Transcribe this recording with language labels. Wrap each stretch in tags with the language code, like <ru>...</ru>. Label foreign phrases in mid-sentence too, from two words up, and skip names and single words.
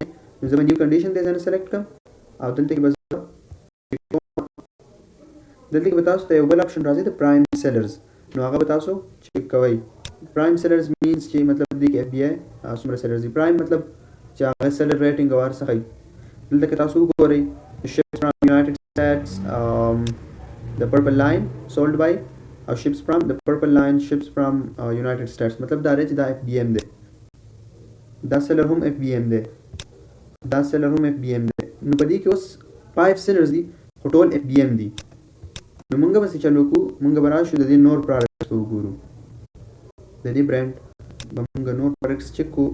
<ps>نو زه به</ps> <en>new condition</en> <ps>دی ځنه سلیکټ کوم او دلته کې به دلته کې به تاسو ته یو بل اپشن راځي د</ps> <en>prime sellers.</en> <ps>نو هغه به تاسو چک کوئ.</ps> <en>prime sellers means</en> <ps>چې مطلب دې کې اف بی آی څومره سیلرز دي. پرایم مطلب چې هغه</ps> <en>seller rating or</en> <ps>څخه دلته کې تاسو وګورئ</ps> <en>ships from United States the purple line sold by or ships from the purple line ships from United States</en> <ps>مطلب دا رچ دا اف بی ایم دی، دا سیلر هم اف بی ایم دی، دا سیلر هم اف بی ایم دی. نو په دې کې اوس 5 سیلرز دي خو ټول اف بی ایم دي. نو موږ به څه چلو کو موږ به راشو د دې نور پروډکټس وګورو. د دې برانډ به موږ نور پروډکټس چک کو.</ps>